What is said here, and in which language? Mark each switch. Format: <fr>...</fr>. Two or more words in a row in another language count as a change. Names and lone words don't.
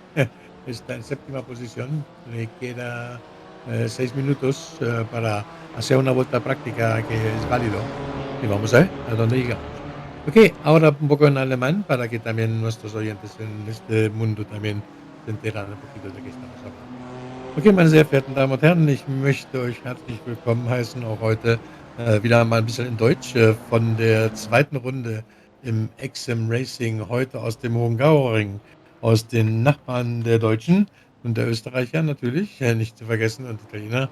<es>Está en séptima posición, le queda 6 minutos para hacer una vuelta práctica que es válido y vamos a ver a dónde llegamos. Ok, ahora un poco en alemán para que también nuestros oyentes en este mundo también se enteren un poquito de qué estamos hablando.</es> <de>Okay, meine sehr verehrten Damen und Herren, ich möchte euch herzlich willkommen heißen, auch heute wieder mal ein bisschen in Deutsch von der zweiten Runde im X-SiM Racing, heute aus dem Hungaroring, aus den Nachbarn der Deutschen und der Österreicher natürlich, nicht zu vergessen, und Italiener.</de>